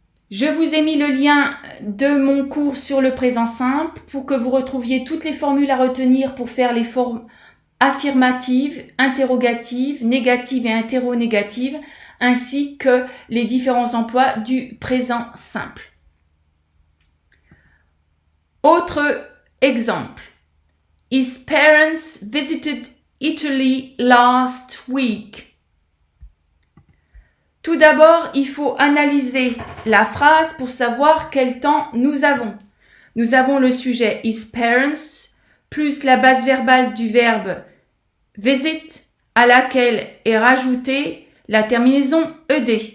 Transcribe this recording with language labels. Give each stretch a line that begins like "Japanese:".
French: Je vous ai mis le lien de mon cours sur le présent simple pour que vous retrouviez toutes les formules à retenir pour faire les formes affirmatives, interrogatives, négatives et interronégatives, ainsi que les différents emplois du présent simple. Autre exemple.
English: His parents visited Italy last week.
French: Tout d'abord, il faut analyser la phrase pour savoir quel temps nous avons. Nous avons le sujet
English: his parents
French: plus la base verbale du verbe visit à laquelle est rajoutée la terminaison ed.